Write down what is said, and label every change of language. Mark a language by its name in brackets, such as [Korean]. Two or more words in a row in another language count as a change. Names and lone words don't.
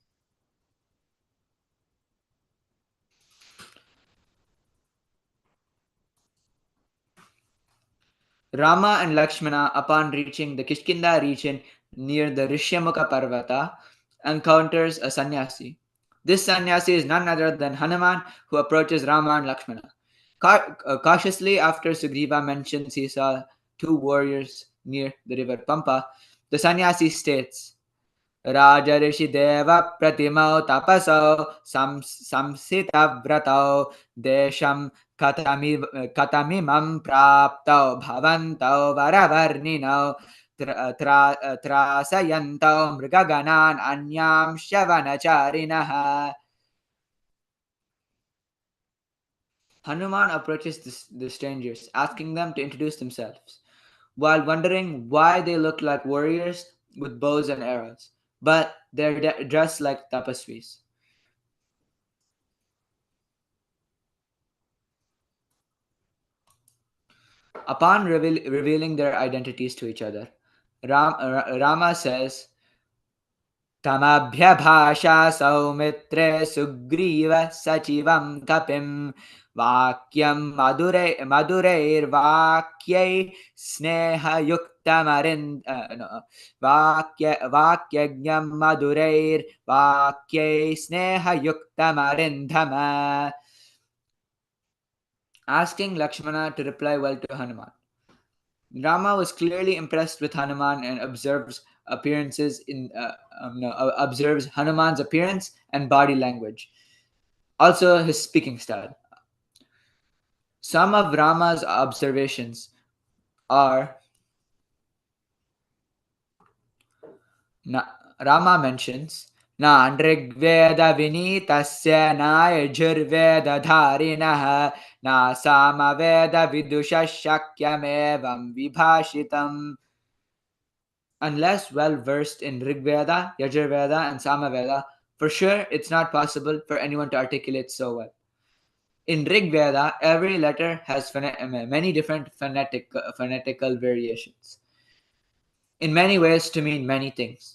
[English] Rama and Lakshmana, upon reaching the Kishkinda region near the Rishyamukha Parvata, encounters a sannyasi. This sannyasi is none other than Hanuman, who approaches Rama and Lakshmana. Cautiously, after Sugriva mentions he saw two warriors near the river Pampa, the sannyasi states, [Sanskrit] राजर्षि देव प्रतिमौ तापसौ संशित व्रतौ देशं कतमिमं प्राप्तौ भवन्तौ वरवर्णिनौ त्रासयन्तौ मृगगणान् अन्यं शवनचारिणः. [English] Hanuman approaches the strangers, asking them to introduce themselves, while wondering why they look like warriors with bows and arrows, but they're dressed like tapasvis. Upon revealing their identities to each other, Rama says, [Sanskrit] तमभ्यभाष सौमित्रे सुग्रीव सचिवं कपिम् वाक्यं मधुरैः वाक्यैः स्नेह युक्तमरिन् वाक्यज्ञं मधुरैः वाक्यैः स्नेह युक्तमरिन्दम, [English] asking Lakshmana to reply well to Hanuman. Rama was clearly impressed with Hanuman and observes Hanuman's appearance and body language, also his speaking style. Some of Rama's observations are Rama mentions [Sanskrit] न ऋग्वेद विनीतस्य न यजुर्वेद धारिणः न सामवेद विदुषा शक्यमेवं विभाषितम्. [English] Unless well versed in Rigveda, Yajurveda, and Samaveda, for sure it's not possible for anyone to articulate so well. In Rigveda, every letter has many different phonetical variations, in many ways to mean many things.